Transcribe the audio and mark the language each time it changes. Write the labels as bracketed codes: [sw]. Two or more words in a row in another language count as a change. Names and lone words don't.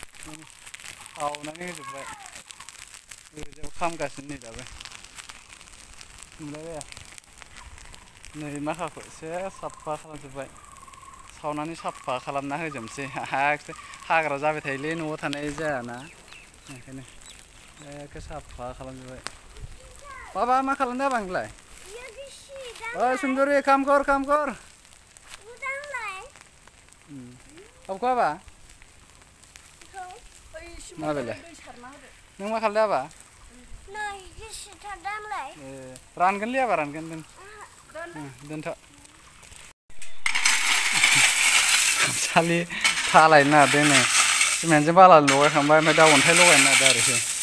[brx] सावनानै होजोब्बाय ओरैजाय खामगासिनो नै दाबो नुलायबाया नै माखाखौ एसे साफा खालामजोब्बाय सावनानै साफा खालामना होजोबनोसै हाग्रा जाबाय थायोलै न'आव थानाय जायाना ओंखायनो एखे साफा खालामजोब्बाय बाबा मा खालामदों जाबा नोंलाय [hi] सुन्दरि काम कर [brx] अब बाबा मा बेलाय नों मा खालामदों आबा रानगोनलै आबा रानगोन दोनथ' खालि थालायनो नागिरदों नै सिमेन्टजों बाला लगायखांबाय ओमफ्राय दा अन्थाइ लगायनो नागिरदों आरोखि